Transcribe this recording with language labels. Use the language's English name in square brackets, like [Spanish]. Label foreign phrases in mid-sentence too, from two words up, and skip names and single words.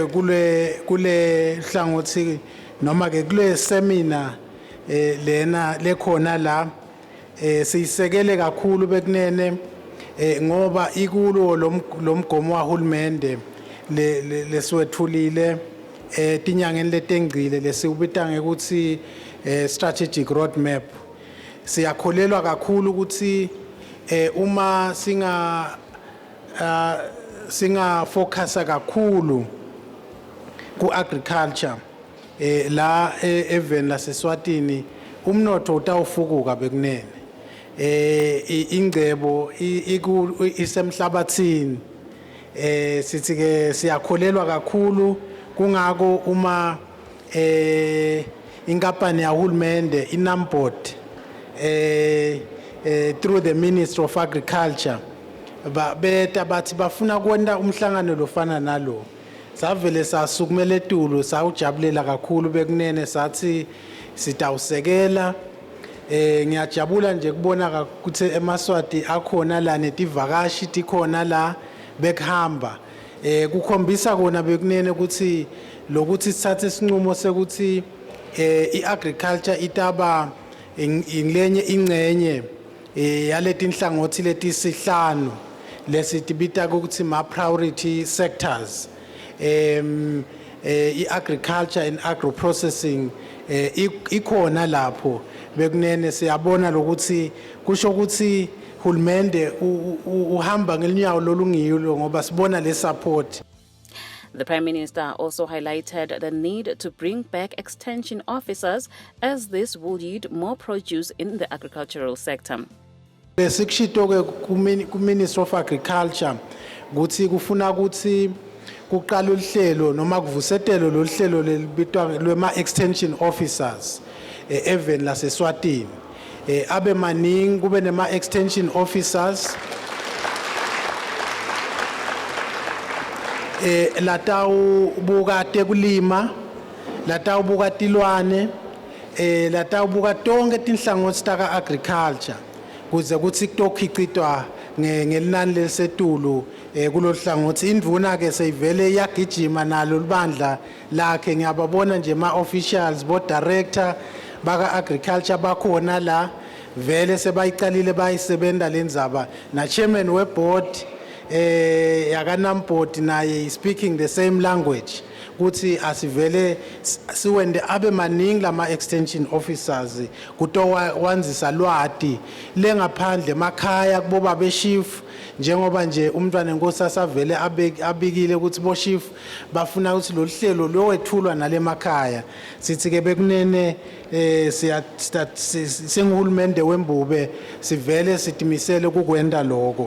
[Swati] kule hlangothi noma ke kule seminar lena lekhona la siyisekele kakhulu bekunene ngoba ikulo lomgomo wahulumende leswethulile tinyangeni letengcile lesibita ngekuthi [English] strategic roadmap. [Swati] Siyakholelwa kakhulu ukuthi uma singa focusa kakhulu ku agriculture la even laseSwatini umnotho utawufukuka bekunene. Ingcebo isemhlabathini sithi ke siyakholelwa kakhulu kungako uma inkampani yahulumende iNAMPOD [English] through the Ministry of Agriculture [Swati] beta bathi bafuna kwenda umhlangano lofana nalo. Savele sasukumela eTulu sawujabulela kakhulu bekunene sathi sitawusekela. Ngiyajabula nje kubona ukuthi eMaswati akhona la netivakashi tikhona la bekuhamba. Kukhombisa kona bekunene ukuthi lokuthi sithathe isinqumo sekuthi iagriculture itaba ingenye ingcenye yaleti inhlangothi letisihlanu lesitibita ukuthi ma [English] priority sectors. Agriculture and agro processing [Swati] ikhona lapho bekunene siyabona lokuthi kusho ukuthi hulumende uhamba ngelinyawo lolungilo ngoba sibona le support. [English] The Prime Minister also highlighted the need to bring back extension officers as this will yield more produce in the agricultural sector. [Swati] Lesikushito ku Ministry of Agriculture ukuthi kufuna ukuthi kuqala uhlelo noma kuvusetelo lo hlelo lebitwa lwema [English] extension officers [Swati] even laseSwatini. Abe maningi kube nema [English] extension officers [Swati] latawu buka tekulima, latawu buka tilwane, latawu buka tonke tinhlangothi taka agriculture kuze kuthi kutokhicitwa ngelinani lesetulu kulohlangothi. Indvuna ke seyivele yagijima nalo libandla lakhe. Ngiyababona nje ma officials bo director baka agriculture bakhona la vele sebayiqalile bayisebenta lenzaba na chairman we board yaka NAMPOD naye [English] speaking the same language [Swati] kuthi asivele siwende abe maningi lama [English] extension officers [Swati] kutowanzisa lwati lengaphandle emakhaya kuboba beshifu njengoba nje umntwana enkosi asavele abikile ukuthi boshif bafuna ukuthi lo hlelo lowethulwa nalemakhaya sithi ke bekunene singuhulumende wembube sivele sidimisele kukwenda lokho